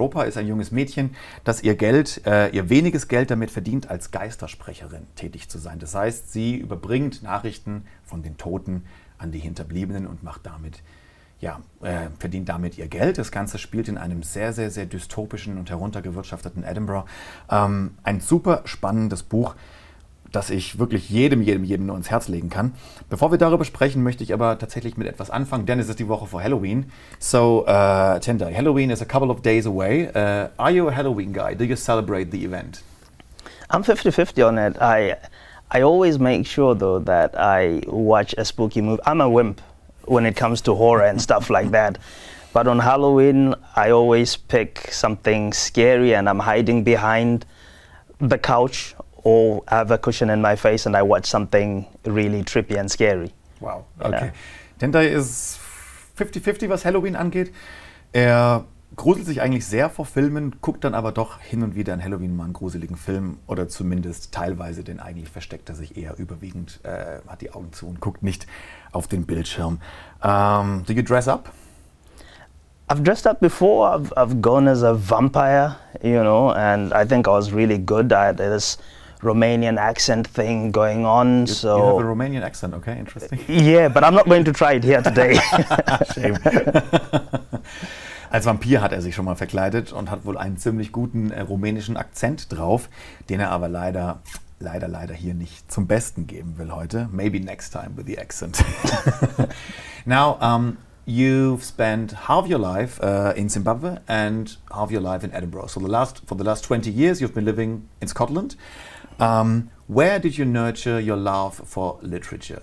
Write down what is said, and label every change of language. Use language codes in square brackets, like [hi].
[de] Ropa ist ein junges Mädchen, das ihr weniges Geld damit verdient, als Geistersprecherin tätig zu sein. Das heißt, sie überbringt Nachrichten von den Toten an die Hinterbliebenen und macht damit verdient damit ihr Geld. Das Ganze spielt in einem sehr dystopischen und heruntergewirtschafteten Edinburgh. Ein super spannendes Buch, das ich wirklich jedem nur ins Herz legen kann. Bevor wir darüber sprechen, möchte ich aber tatsächlich mit etwas anfangen, denn es ist die Woche vor Halloween. [en] So, Tendai, Halloween is a couple of days away. Are you a Halloween guy? Do you celebrate the event? I'm 50-50 on it. I always make sure, though, that I watch a spooky movie. I'm a wimp when it comes to horror and stuff like that. But on Halloween, I always pick something scary and I'm hiding behind the couch or I have a cushion in my face and I watch something really trippy and scary. Wow, okay. Yeah. [de] Tendai ist 50-50, was Halloween angeht. Er gruselt sich eigentlich sehr vor Filmen, guckt dann aber doch hin und wieder an Halloween mal einen gruseligen Film oder zumindest teilweise, denn eigentlich versteckt er sich eher überwiegend, hat die Augen zu und guckt nicht auf den Bildschirm. [en] Do you dress up? I've dressed up before. I've gone as a vampire, you know, and I think I was really good at this Romanian accent thing going on. You have a Romanian accent, okay, interesting. Yeah, but I'm not going to try it here today. Shame. [de] Als Vampir hat er sich schon mal verkleidet und hat wohl einen ziemlich guten rumänischen Akzent drauf, den er aber leider hier nicht zum Besten geben will heute. [en] Maybe next time with the accent. Now, you've spent half your life in Zimbabwe and half your life in Edinburgh. So for the last 20 years you've been living in Scotland. Where did you nurture your love for literature?